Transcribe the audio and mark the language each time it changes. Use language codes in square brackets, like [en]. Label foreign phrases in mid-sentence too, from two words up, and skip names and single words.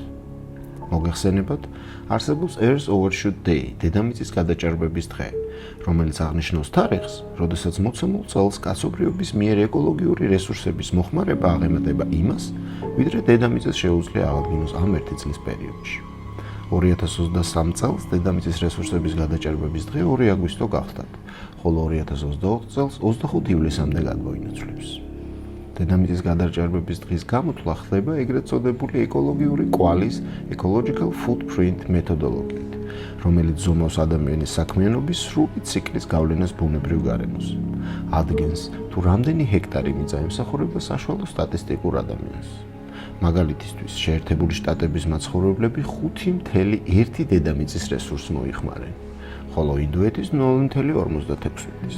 [ka] მოგეხსენებათ, არსებობს [en] Earth Overshoot Day, [ka] დედამიწის გადაჭარბების დღე, რომელიც აღნიშნავს თარიღს, როდესაც მოცემულ წელს კაცობრიობის მიერ ეკოლოგიური რესურსების მოხმარება აღემატება იმას, ვიდრე დედამიწას შეუძლია აღადგინოს ამ 1 წლის პერიოდში. 2023 წელს დედამიწის რესურსების გადაჭარბების დღე 2 აგვისტო გახდათ, ხოლო 2024 წელს 25 ივლისამდე გადმოინაცვლებს. დედამიწის გადაჭარბების დღის გამოთვლა ხდება ეგრეთ წოდებული ეკოლოგიური კვალის [en] ecological footprint [ka] მეთოდოლოგიით, რომელიც ზომავს ადამიანის საქმიანობის სრული ციკლის გავლენას ბუნებრივ გარემოს. ადგენს, თუ რამდენი ჰექტარი მიწა ემსახურება საშუალო სტატისტიკურ ადამიანს. მაგალითისთვის, შეერთებული შტატების მაცხოვრებლები 5.1 დედამიწის რესურსს მოიხმარენ, ხოლო ინდოეთის 0.46.